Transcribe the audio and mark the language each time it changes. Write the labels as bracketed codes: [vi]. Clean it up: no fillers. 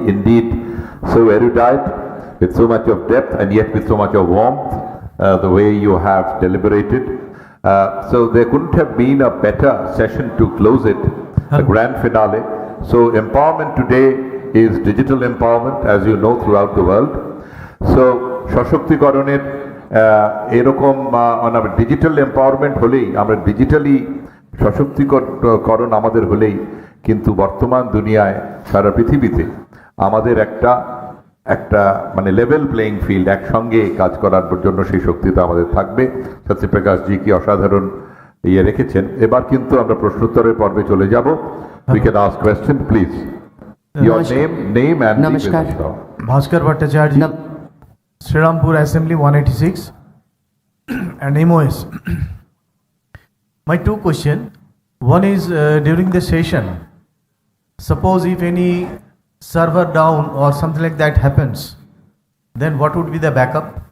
[en] Indeed, so erudite, with so much of depth and yet with so much of warmth, the way you have deliberated. So there couldn't have been a better session to close it, a grand finale. So empowerment today is digital empowerment, as you know, throughout the world. [bn] So সশক্তিকরণের এরকম আমরা digital empowerment হলেই, আমরা digitally সশক্তিকরণ আমাদের হলেই কিন্তু বর্তমান দুনিয়ায় সারা পৃথিবীতে আমাদের একটা মানে লেভেল প্লেইং ফিল্ড, একসঙ্গে কাজ করার জন্য সেই শক্তিটা আমাদের থাকবে। সত্যপ্রকাশ জি কি অসাধারণ ইয়ে রেখেছেন। এবার কিন্তু আমরা প্রশ্নোত্তরের পর্বে চলে যাব। [en] We can ask question, please. Your name and Namaskar. Bhaskar Bhattacharya, Srirampur Assembly 186 and MOS. My two questions. One is during the session, suppose if any server down or something like that happens, then what would be the backup?